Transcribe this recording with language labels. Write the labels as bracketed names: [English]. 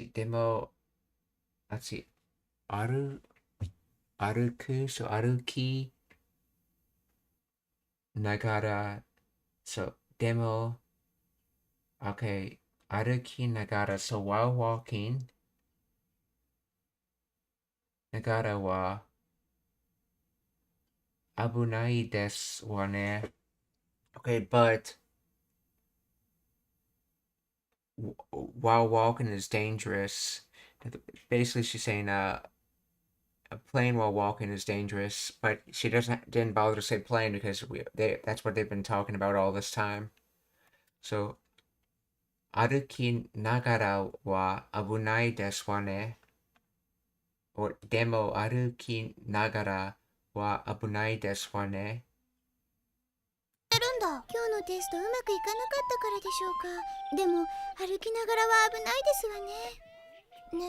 [Japanese] でも、歩歩きながら、でも、OK、歩きながら、 [English] while walking、 [Japanese] ながらは危ないですわね。 [English] Okay, but while walking is dangerous. Basically, she's saying playing while walking is dangerous, but she didn't bother to say playing because that's what they've been talking about all this time. [Japanese] So 歩きながらは危ないですわね。でも歩きながらは危ないですわね。るんだ。今日のテストうまくいかなかったからでしょうか。でも歩きながらは危ないですわね。